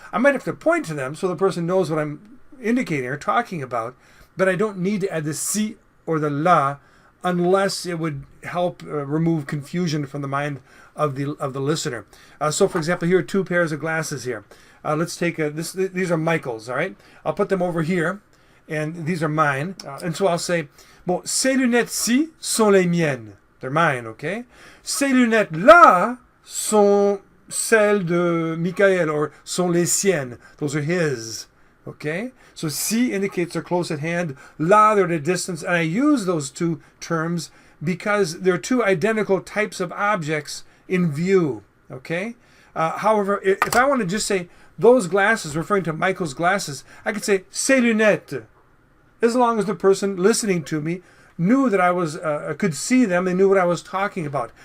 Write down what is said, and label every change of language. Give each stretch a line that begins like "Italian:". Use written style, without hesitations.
English: I might have to point to them so the person knows what I'm indicating or talking about, but I don't need to add the si or the la unless it would help remove confusion from the mind of the listener. So for example, here are two pairs of glasses here. Let's take these are Michael's, all right? I'll put them over here, and these are mine.
French: And so I'll say, bon, ces lunettes-ci sont les miennes.
English: They're mine, okay?
French: Ces lunettes-là sont celles de Michael, or sont les siennes.
English: Those are his. Okay, so si indicates they're close at hand, la they're at a distance, and I use those two terms because they're two identical types of objects in view. Okay, however, if I want to just say those glasses, referring to Michael's glasses, I could say ces lunettes, as long as the person listening to me knew that I was could see them, they knew what I was talking about.